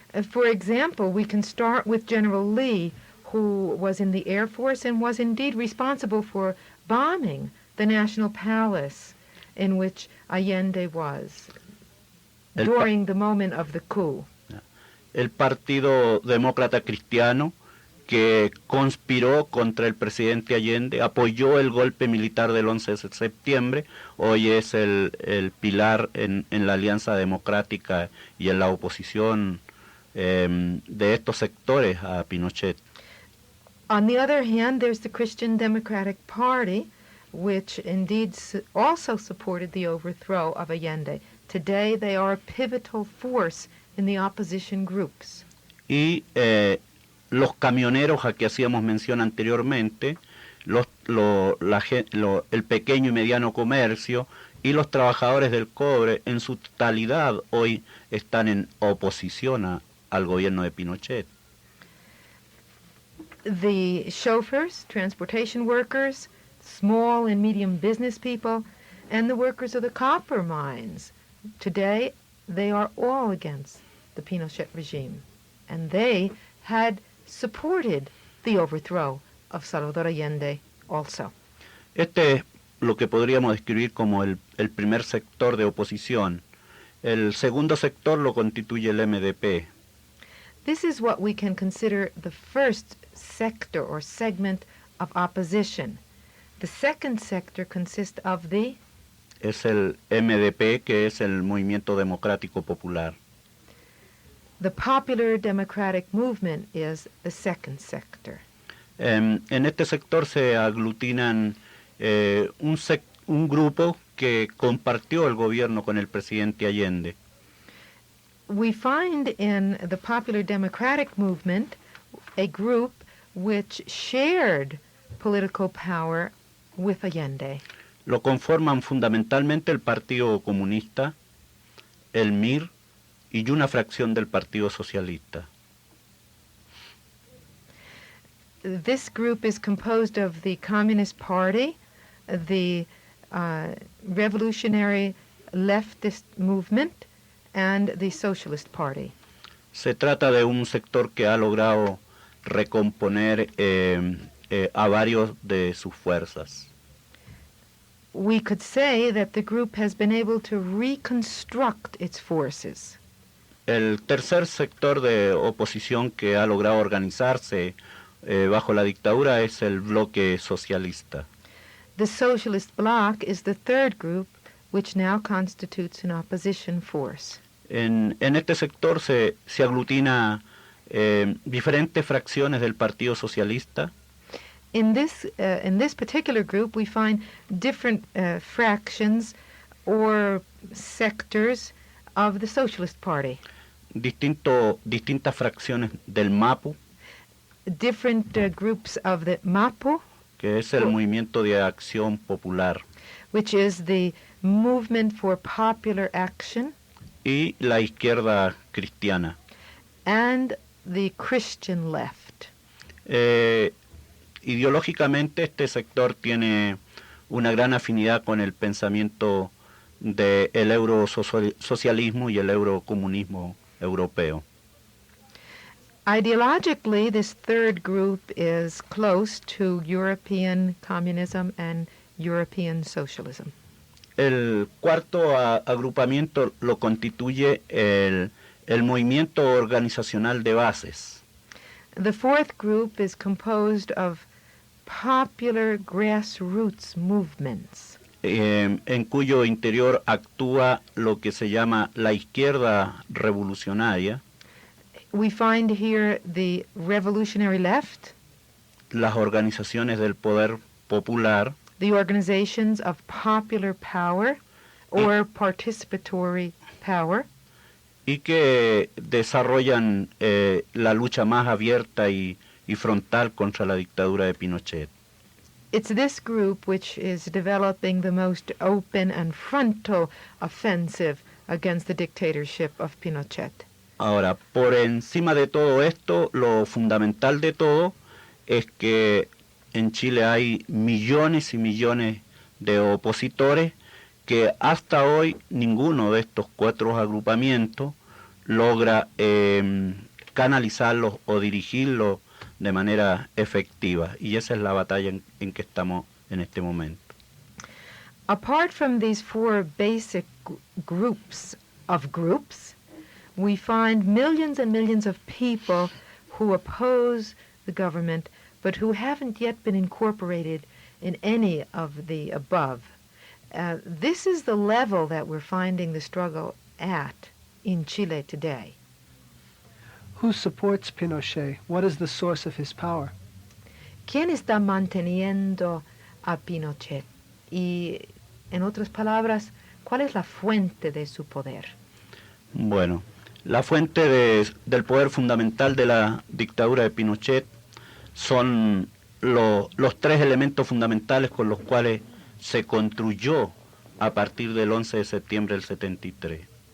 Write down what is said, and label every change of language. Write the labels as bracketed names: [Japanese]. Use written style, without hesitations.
[English] For example, we can start with General Lee, who was in the Air Force and was indeed responsible for bombing the National Palace in which Allende was during the moment of the coup. [Spanish] El Partido Demócrata Cristiano, que conspiró contra el presidente Allende, apoyó el golpe militar del 11 de septiembre, hoy es el pilar en la Alianza Democrática y en la oposición de estos sectores a Pinochet. [English] On the other hand, there's the Christian Democratic Party, which indeed also supported the overthrow of Allende. Today they are a pivotal force in the opposition groups. [Spanish] Y los camioneros a que hacíamos mención anteriormente, el pequeño y mediano comercio y los trabajadores del cobre en su totalidad hoy están en oposición al gobierno de Pinochet. [English] The chauffeurs, transportation workers, small and medium business people, and the workers of the copper mines. Today, they are all against the Pinochet regime, and they had supported the overthrow of Salvador Allende also. [Spanish] Este es lo que podríamos describir como el primer sector de oposición. El segundo sector lo constituye el MDP. [English] This is what we can consider the first sector or segment of opposition. The second sector consists of the... [Spanish] Es el MDP, que es el Movimiento Democrático Popular. [English] The Popular Democratic Movement is the second sector. [Spanish] En este sector se aglutinan un grupo que compartió el gobierno con el presidente Allende. [English] We find in the Popular Democratic Movement a group which shared political power with Allende. [Spanish] Lo conforman fundamentalmente el Partido Comunista, el MIR y una fracción del Partido Socialista. [English] This group is composed of the Communist Party, the Revolutionary Leftist Movement, and the Socialist Party. [Spanish] Se trata de un sector que ha logrado recomponer a varios de sus fuerzas. [English] We could say that the group has been able to reconstruct its forces. [Spanish] El tercer sector de oposición que ha logrado organizarse bajo la dictadura es el bloque socialista. [English] The Socialist Bloc is the third group which now constitutes an opposition force. [Spanish] En este sector se aglutina diferentes fracciones del Partido Socialista. [English] In this particular group, we find different fractions or sectors of the Socialist Party. [Spanish] Distintas fracciones del MAPU, [English] Different groups of the MAPU, [Spanish] que es el Movimiento de Acción Popular, [English] which is the Movement for Popular Action, [Spanish] y la izquierda cristiana. [English] and the Christian Left. [Spanish] Ideológicamente este sector tiene una gran afinidad con el pensamiento del eurosocialismo y el eurocomunismo europeo. [English] Ideologically, this third group is close to European communism and European socialism. [Spanish] El cuarto agrupamiento lo constituye el movimiento organizacional de bases. [English] The fourth group is composed of popular grassroots movements, [Spanish] En cuyo interior actúa lo que se llama la izquierda revolucionaria, [English] we find here the revolutionary left, [Spanish] las organizaciones del poder popular [English] the organizations of popular power or participatory power, [Spanish] y que desarrollan la lucha más abierta y frontal contra la dictadura de Pinochet. [English] It's this group which is developing the most open and frontal offensive against the dictatorship of Pinochet. [Spanish] Ahora, por encima de todo esto, lo fundamental de todo es que en Chile hay millones y millones de opositores que hasta hoy ninguno de estos cuatro agrupamientos logra canalizarlos o dirigirlos de manera efectiva. Y esa es la batalla en que estamos en este momento. [English] Apart from these four basic groups of groups, we find millions and millions of people who oppose the government but who haven't yet been incorporated in any of the above. This is the level that we're finding the struggle at in Chile today. Who supports Pinochet? What is the source of his power? [Spanish] ¿Quién está manteniendo a Pinochet? Y, en otras palabras, ¿cuál es la fuente de su poder? Bueno, la fuente del poder fundamental de la dictadura de Pinochet son los tres elementos fundamentales con los cuales se construyó a partir del 11 de septiembre del 73.